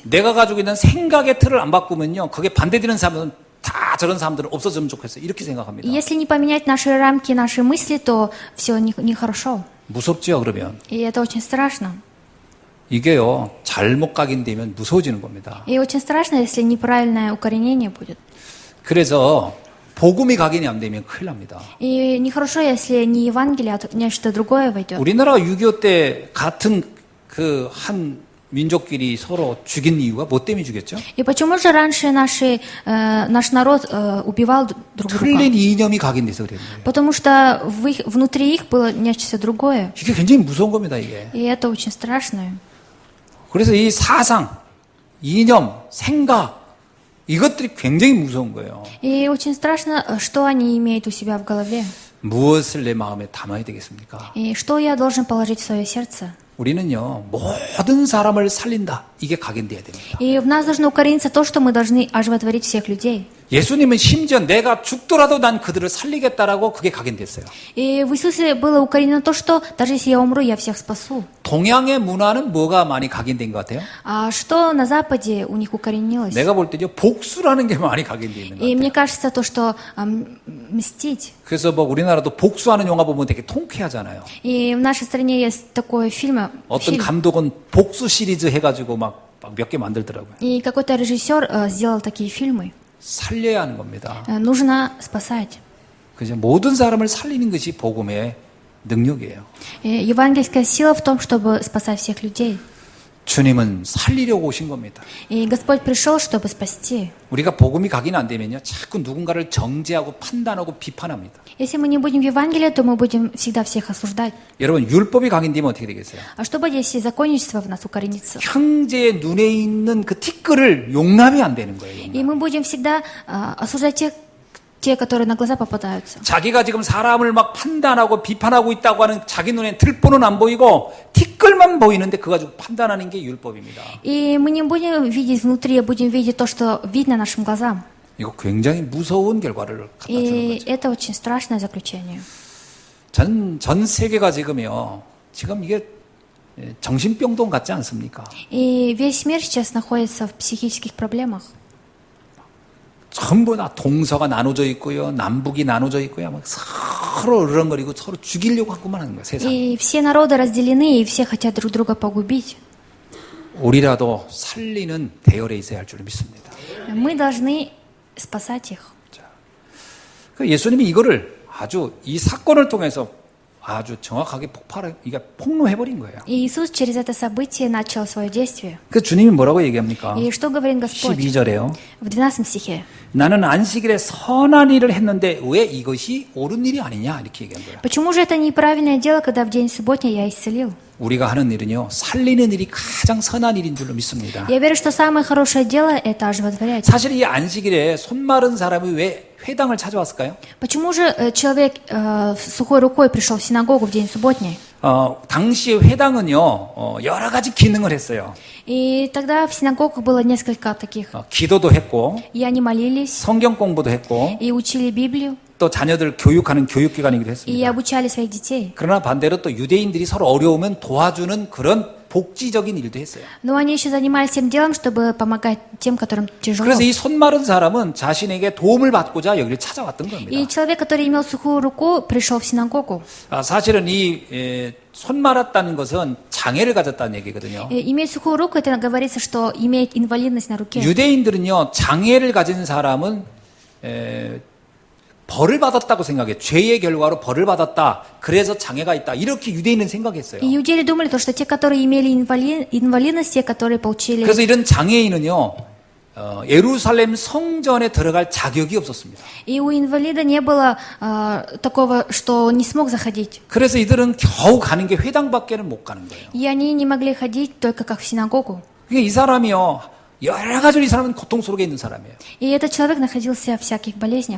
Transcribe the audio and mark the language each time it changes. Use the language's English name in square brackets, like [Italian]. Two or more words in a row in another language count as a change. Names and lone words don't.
[Korean] 내가 가지고 있는 생각의 틀을 안 바꾸면요, 그게 반대되는 사람들은 다 저런 사람들은 없어졌으면 좋겠어요. 이렇게 생각합니다. [Russian] И если не поменять наши рамки, наши мысли, то все нехорошо. [Korean] 무섭죠, 그러면. [Russian] И это очень страшно. [Korean] 이게요, 잘못 각인되면 무서워지는 겁니다. [Russian] И очень страшно, если неправильное укоренение будет. [Korean] 그래서 복음이 각인이 안 되면 큰일 납니다. [Russian] И нехорошо, если не Евангелие, а нечто другое войдет. [Korean] 우리나라가 6.25 때 같은 그 한 민족끼리 서로 죽인 이유가 뭐 때문에 죽였죠? [Russian] И почему же раньше наш народ убивал друг друга? [Korean] 틀린 이념이 각인돼서 그래요. [Russian] Потому что внутри их было нечто другое. [Korean] 이게 굉장히 무서운 겁니다, 이게. [Russian] И это очень страшно. [Korean] 그래서 이 사상, 이념, 생각 이것들이 굉장히 무서운 거예요. [Russian] И очень страшно, что они имеют у себя в голове. [Korean] 무엇을 내 마음에 담아야 되겠습니까? [Russian] И что я должен положить в свое сердце. [Korean] 우리는요, 모든 사람을 살린다. 이게 각인돼야 됩니다. [Russian] И в нас должно укорениться то, что мы должны оживотворить всех людей. [Korean] 예수님은 심지어 내가 죽더라도 난 그들을 살리겠다라고 그게 각인됐어요. [Russian] И в Иисусе было укоренено то, что даже если я умру, я всех спасу. [Korean] 동양의 문화는 뭐가 많이 각인된 것 같아요? [Russian] А что на Западе у них укоренилось? [Korean] 내가 볼 때요, 복수라는 게 많이 각인되어 있는 것 [Russian] И [Korean] 같아요. [Russian] мне кажется, то, что мстить. [Korean] 그래서 뭐 우리나라도 복수하는 영화 보면 되게 통쾌하잖아요. [Russian] И в нашей стране есть такой фильм. [Korean] 어떤 감독은 복수 시리즈 해가지고 막 몇 개 만들더라고요. [Russian] И какой-то режиссер сделал такие фильмы. [Korean] 살려야 하는 겁니다. [Russian] Нужно спасать. [Korean] 그죠? 모든 사람을 살리는 것이 복음의 능력이에요. [Russian] И евангельская сила в том, чтобы спасать всех людей. [Korean] 주님은 살리려고 오신 겁니다. [Russian] И Господь пришел, чтобы спасти. [Korean] 우리가 복음이 각인 안 되면요, 자꾸 누군가를 정죄하고 판단하고 비판합니다. [Russian] Если мы не будем в Евангелии, то мы будем всегда всех осуждать. [Korean] 여러분, 율법이 각인되면 어떻게 되겠어요? [Russian] А что будет, если законничество в нас укоренится? [Korean] 형제의 눈에 있는 그 티끌을 용납이 안 되는 거예요. 용납. [Russian] И мы будем всегда осуждать те, которые на глаза попадаются. [Korean] 자기가 지금 사람을 막 판단하고 비판하고 있다고 하는 자기 눈에 틀보는 안 보이고 티끌만 보이는데 그거 가지고 판단하는 게 율법입니다. [Russian] И мы не будем видеть внутри, а будем видеть то, что видно нашим глазам. [Korean] 이거 굉장히 무서운 결과를 갖다 주는 [Russian] И [Korean] 거죠. [Russian] это очень страшное заключение. [Korean] 전 세계가 지금요, 지금 이게 정신병동 같지 않습니까? [Russian] И весь мир сейчас находится в психических проблемах. [Korean] 전부 다 동서가 나눠져 있고요, 남북이 나눠져 있고요, 막 서로 으르렁거리고 서로 죽이려고 하고만 하는 거예요, 세상. [Russian] И все народы разделены, и все хотят друг друга погубить. [Korean] 우리라도 살리는 대열에 있어야 할 줄 믿습니다. [Russian] Мы должны спасать их. [Korean] 예수님이 이거를 아주 이 사건을 통해서 아주 정확하게 이게 폭로해버린 거예요. [Russian] И Иисус через это событие начал свое действие. [Korean] 그 주님이 뭐라고 얘기합니까? [Russian] И что говорит Господь [Korean] 12절에요. [Russian] в 12 стихе? [Korean] 나는 안식일에 선한 일을 했는데 왜 이것이 옳은 일이 아니냐 이렇게 얘기한 거예요. [Russian] Почему же это неправильное дело, когда в день субботний я исцелил? [Korean] 우리가 하는 일은요, 살리는 일이 가장 선한 일인 줄로 믿습니다. [Russian] Я верю, что самое хорошее дело – это оживотворять. [Korean] 사실 이 안식일에 손 마른 사람이 왜 회당을 찾아왔을까요? [Russian] Почему же человек с сухой рукой пришел в синагогу в день субботний? [Korean] 당시의 회당은요, 여러 가지 기능을 했어요. [Russian] И тогда в синагогах было несколько таких. [Korean] 기도도 했고, [Russian] И они молились, [Korean] 성경 공부도 했고, [Russian] и учили Библию, [Korean] 또 자녀들 교육하는 교육기관이기도 [Russian] и [Korean] 했습니다. [Russian] обучали своих детей. [Korean] 그러나 반대로 또 유대인들이 서로 어려우면 도와주는 그런 복지적인 일도 했어요. [Russian] Но они еще занимались тем делом, чтобы помогать тем, которым тяжело. [Korean] 그래서 이 손 마른 사람은 자신에게 도움을 받고자 여기를 찾아왔던 겁니다. [Russian] И человек, который имел сухую руку, пришел в синагогу. [Korean] 사실은 이 손 말았다는 것은 장애를 가졌다는 얘기거든요. [Russian] Иметь сухую руку, это говорится, что имеет инвалидность на руке. [Korean] 유대인들은요, 장애를 가진 사람은 벌을 받았다고 생각해요. 죄의 결과로 벌을 받았다. 그래서 장애가 있다. 이렇게 유대인은 생각했어요. [Russian] И иудеи думали, что те, которые имели инвалидность, те, которые получили... [Korean] 그래서 이런 장애인은요, 예루살렘 성전에 들어갈 자격이 없었습니다. [Russian] И у инвалида не было такого, что он не смог заходить. [Korean] 그래서 이들은 겨우 가는 게 회당밖에는 못 가는 거예요. [Russian] И они не могли ходить только как в синагогу. [Korean] 그러니까 이 사람이요, 여러 가지로 이 사람은 고통 속에 있는 사람이에요. [Russian] И этот человек находился в всяких болезнях.